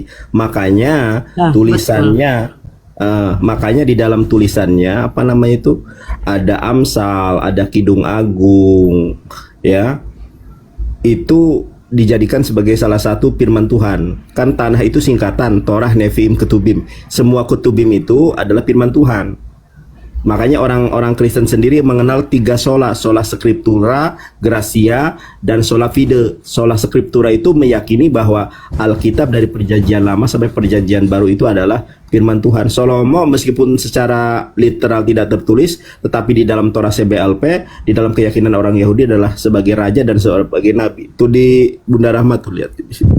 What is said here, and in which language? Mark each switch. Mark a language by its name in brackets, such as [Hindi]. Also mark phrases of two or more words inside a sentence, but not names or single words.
[Indonesian] Makanya tulisannya makanya di dalam tulisannya ada Amsal, ada Kidung Agung, ya. Itu dijadikan sebagai salah satu firman Tuhan. Kan tanah itu singkatan Torah Nevi'im Ketubim. Semua Ketubim itu adalah firman Tuhan. Makanya orang-orang Kristen sendiri mengenal 3 [Latin] sola scriptura, [Indonesian] gracia, dan [Latin] sola fide. Sola scriptura [Indonesian] itu meyakini bahwa Alkitab dari perjanjian lama sampai perjanjian baru itu adalah firman Tuhan. Salomo meskipun secara literal tidak tertulis, tetapi di dalam Torah CBLP, di dalam keyakinan orang Yahudi adalah sebagai raja dan sebagai nabi. Itu di Bunda Rahmat tuh, lihat di situ.